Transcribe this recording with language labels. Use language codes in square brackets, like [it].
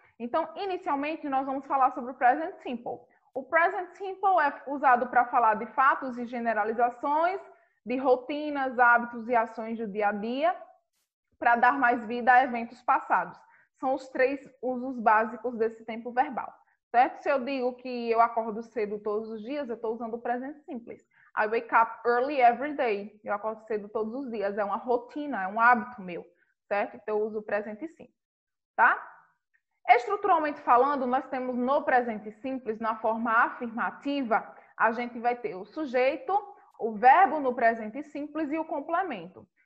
[pt] Então, inicialmente, nós vamos falar sobre o Present Simple. O Present Simple é usado para falar de fatos e generalizações, de rotinas, hábitos e ações do dia a dia, para dar mais vida a eventos passados. São os 3 usos básicos desse tempo verbal, certo? Se eu digo que eu acordo cedo todos os dias, eu estou usando o presente simples. [en] I wake up early every day. [pt] Eu acordo cedo todos os dias. É uma rotina, é um hábito meu, certo? Então, eu uso o presente simples, tá? Estruturalmente falando, nós temos no presente simples, na forma afirmativa, a gente vai ter o sujeito, o verbo no presente simples e o complemento.